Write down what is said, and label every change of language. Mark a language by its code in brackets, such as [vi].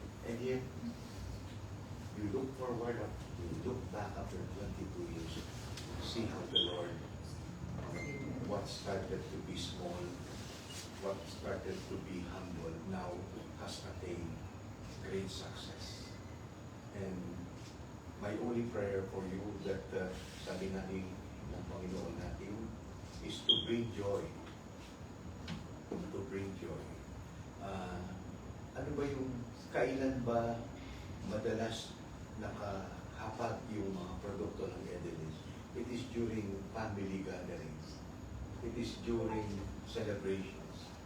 [en] And yet, you look forward, you look back after 22 years, see how the Lord, what started to be small, what started to be humble, now has attained great success. And my only prayer for you that [tl] sabi natin ng Panginoon natin [en] is to bring joy. To bring joy. [tl] Ano ba yung, kailan ba madalas nakahapag yung mga produkto ng Edelise? [en] It is during family gatherings. It is during celebrations.